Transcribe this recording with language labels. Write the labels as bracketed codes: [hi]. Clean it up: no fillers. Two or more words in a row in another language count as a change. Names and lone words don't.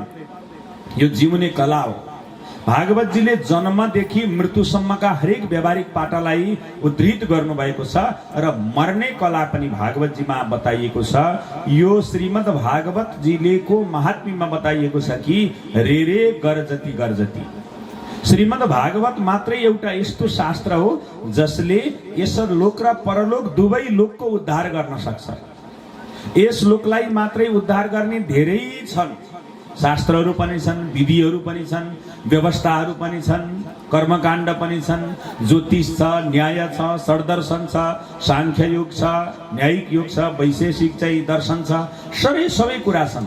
[ne] यो जिउने कला हो। भागवतजीले जन्मदेखि मृत्युसम्मका हरेक व्यावहारिक पाटालाई उद्धृत गर्नुभएको छ र मर्ने कला पनि भागवतजीमा बताइएको छ। यो श्रीमद् भागवतजीलेको महात्म्यमा बताइएको छ कि [sa] रे रे गर्जति गर्जति। [ne] श्रीमद् भागवत मात्रै एउटा यस्तो शास्त्र हो जसले यस लोक र परलोक दुवै लोकको उद्धार गर्न सक्छ। यस लोकलाई मात्रै उद्धार गर्ने धेरै छन्, शास्त्रहरू पनि छन्, विधिहरू पनि छन्, व्यवस्थाहरू पनि छन्, कर्मकाण्ड पनि छन्, ज्योतिष छ, न्याय छ, षड्दर्शन छ, सांख्य योग छ, न्यायिक योग छ, वैशेषिक चाहिँ दर्शन छ, सबै कुरा छन्।